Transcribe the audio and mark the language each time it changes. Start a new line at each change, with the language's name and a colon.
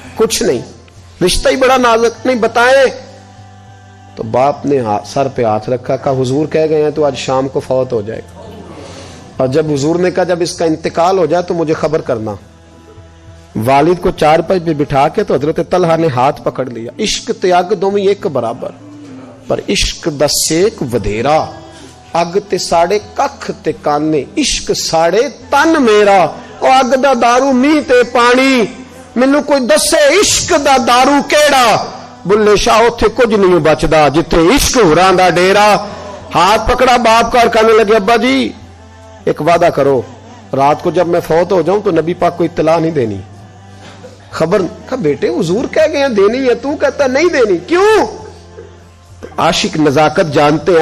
Urdu: کچھ نہیں, رشتہ ہی بڑا نازک, نہیں بتائیں. تو باپ نے سر پہ ہاتھ رکھا, کہا حضور کہہ گئے ہیں تو آج شام کو فوت ہو جائے گا. اور جب حضور نے کہا جب اس کا انتقال ہو جائے تو مجھے خبر کرنا. والد کو چارپائی پہ بٹھا کے تو حضرت طلحہ نے ہاتھ پکڑ لیا.
Punjabi: عشق تیاگ دومی ایک برابر, پر عشق دا سیک ودھیرا. اگ تے ساڑے ککھ تے کانے, عشق ساڑے تن میرا. او اگ دا دارو می تے پانی, مینوں کوئی دسے عشق دا دارو کیڑا. بلے شاہ اوتھے کچھ نہیں بچدا جتھے عشق ہوراں دا ڈیرا.
Urdu: ہاتھ پکڑا باپ کا اور کہنے لگے ابا جی ایک وعدہ کرو, رات کو جب میں فوت ہو جاؤں تو نبی پاک کو اطلاع نہیں دینی, خبر. کہا بیٹے حضور کہہ گئے ہیں دینی ہے, تو کہتا نہیں دینی, کیوں؟ عاشق نزاکت جانتے ہیں.